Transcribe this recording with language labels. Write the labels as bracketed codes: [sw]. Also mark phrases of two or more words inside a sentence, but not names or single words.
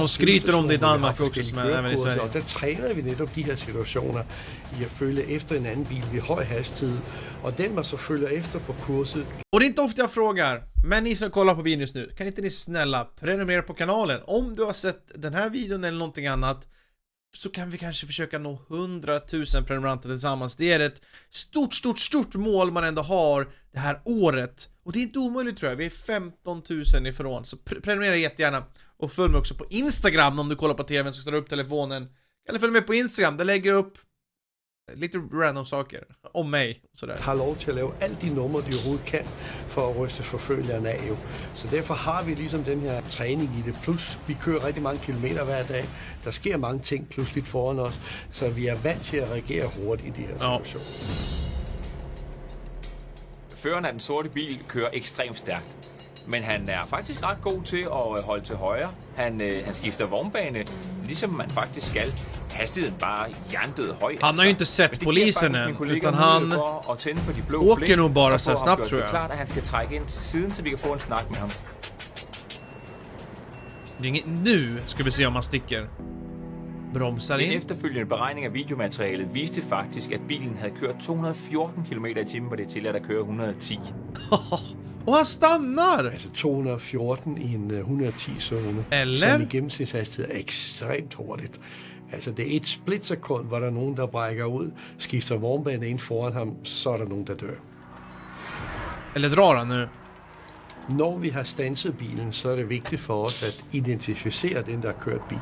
[sv] De skryter om det i Danmark också, som även i Sverige. [da] Og der træner vi netop de her situationer i at følge efter en anden bil ved høj hastighed, og den man så følger efter på kurset. [sv] Och det är inte ofta jag frågar, men ni som kollar på videon just nu, kan inte ni snälla prenumerera på kanalen? Om du har sett den här videon eller någonting annat, så kan vi kanske försöka nå 100 000 prenumeranter tillsammans. Det är ett stort mål man ändå har det här året. Och det är inte omöjligt, tror jag. Vi är 15 000 ifrån. Så prenumerera jättegärna. Och följ mig också på Instagram om du kollar på tvn, så tar du upp telefonen. Eller följ med på Instagram, där lägger jag upp lite random saker om mig. Sådär. [da] Har lov til at lave alle de numre, de overhovedet kan, for at ryste forfølgerne af jo. Så derfor har vi ligesom den her træning i det. Plus, vi kører rigtig mange kilometer hver dag. Der sker mange ting pludseligt foran os, så vi er vant til at reagere hurtigt i de her situationer. Føreren af den sorte bil kører ekstremt stærkt. Men han er faktisk ret god til at holde til højre. Han skifter vognbane, ligesom man faktisk skal. Hastigheden bare hjernedød høj. [sv] Han har ju inte sett polisen än, utan han åker nog bara så snabbt, tror [da] Det er [sv] jag. [da] klart, at han skal trække ind til siden, så vi kan få en snak med ham. [sv] Nu ska vi se om han sticker. Bromsar [da] En [sv] in. [da] efterfølgende beregning af videomaterialet viste faktisk, at bilen havde kørt 214 km i timen, hvor det er tilladt at køre 110. [sv] Och han stannar! [da] Altså 214 i en 110-zone, [sv] Eller? [da] som i gennemsnitshastighed er ekstremt hurtigt. Altså det er et splitsekund, hvor der er nogen, der brækker ud, skifter vognbanen ind foran ham, så er der nogen, der dør. [sv] Eller drar han nu? [da] Når vi har standset bilen, så er det vigtigt for os at identificere den, der har kørt bilen.